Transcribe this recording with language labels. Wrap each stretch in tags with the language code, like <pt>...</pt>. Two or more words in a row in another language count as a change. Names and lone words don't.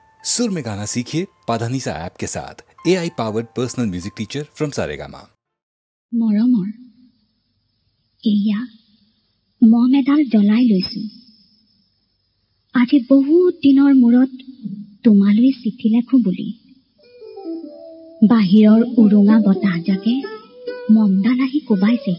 <hi>सुर में गाना सीखिए पाधानीसा ऐप के साथ</hi> <en>AI powered personal music teacher from</en> <hi>सारेगामा।</hi> <as>মৰমৰ এয়া মম এডাল জ্বলাই লৈছো। আজি বহুত দিনৰ মূৰত তোমালৈ চিঠি লেখো বুলি। বাহিৰৰ উৰুঙা বতাহজাকে মমডাল আহি কোবাইছেহি।</as>